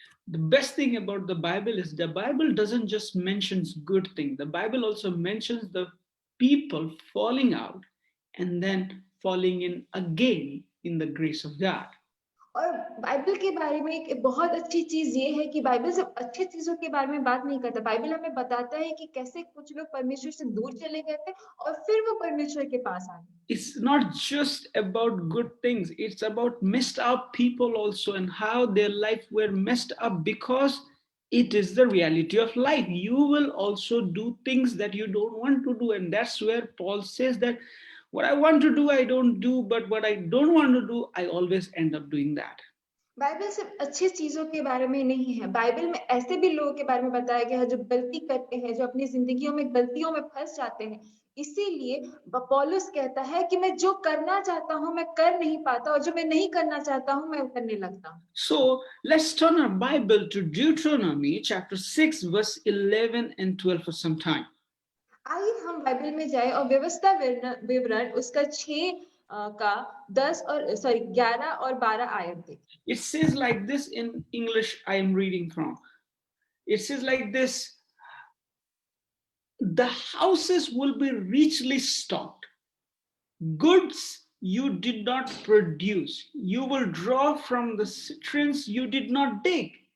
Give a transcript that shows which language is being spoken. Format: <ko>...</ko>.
<en>The best thing about the Bible is the Bible doesn't just mention good things. The Bible also mentions the people falling out and then falling in again in the grace of God.</en> <hi>और Bible के बारे में एक बहुत अच्छी चीज ये है कि बाइबल सिर्फ अच्छी चीजों के बारे में बात नहीं करता। बाइबल हमें बताता है कि कैसे कुछ लोग परमेश्वर से दूर चले गए थे और फिर वो परमेश्वर के पास आ गए।</hi> <en>It's not just about good things. It's about messed up people also and how their life were messed up because it is the reality of life. You will also do things that you don't want to do. And that's where Paul says that what I want to do, I don't do, but what I don't want to do, I always end up doing that.</en> <hi>Bible सिर्फ अच्छी चीजों के बारे में नहीं है। Bible में ऐसे भी लोगों के बारे में बताया गया है जो गलती करते हैं, जो अपनी जिंदगियों में गलतियों में फंस जाते हैं। इसीलिए पौलुस कहता है कि मैं जो करना चाहता हूं मैं कर नहीं पाता और जो मैं नहीं करना चाहता हूं मैं करने लगता हूं।</hi> <en>So let's turn our Bible to Deuteronomy chapter 6 verse 11 and 12 for some time.</en> <hi>आइए हम बाइबल में जाए और व्यवस्था विवरण उसका 6 का 10 और 11 और 12 आयत देखें।</hi> <en>It says like this in English I am reading from. It says like this: the houses will be richly stocked. Goods you did not produce. You will draw from the cisterns you did not dig.</en>